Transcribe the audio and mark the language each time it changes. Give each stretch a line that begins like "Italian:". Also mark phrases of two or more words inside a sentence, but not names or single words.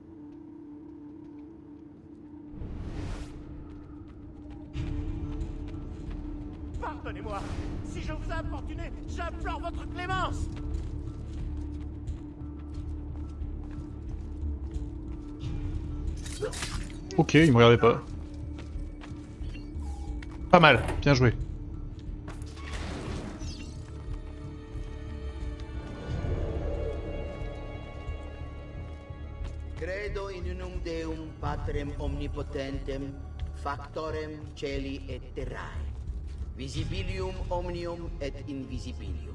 French: Pardonnez-moi. Si je vous ai importuné, j'implore votre clémence. Ok, il me regardait pas. Pas mal, bien joué.
Latin: Credo in unum Deum Patrem omnipotentem, factorem celi et terrae, visibilium omnium et invisibilium.